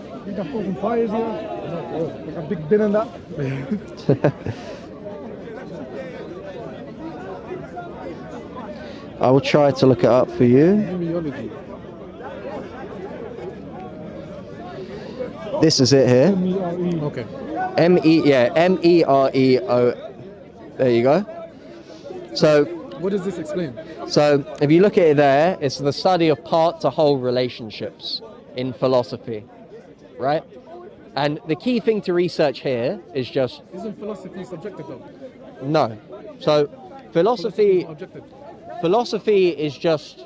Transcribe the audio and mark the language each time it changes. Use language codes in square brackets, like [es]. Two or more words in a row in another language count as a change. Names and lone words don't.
[en] He's got open fires here. Like a big bin in that. I will try to look it up for you. Mariology. This is it here. M-E-R-E. Okay. M-E-R-E-O. There you go. So, what does this explain? So, if you look at it there, it's the study of part to whole relationships in philosophy, right? And the key thing to research here is just... Isn't philosophy subjective though? No. So, philosophy is just...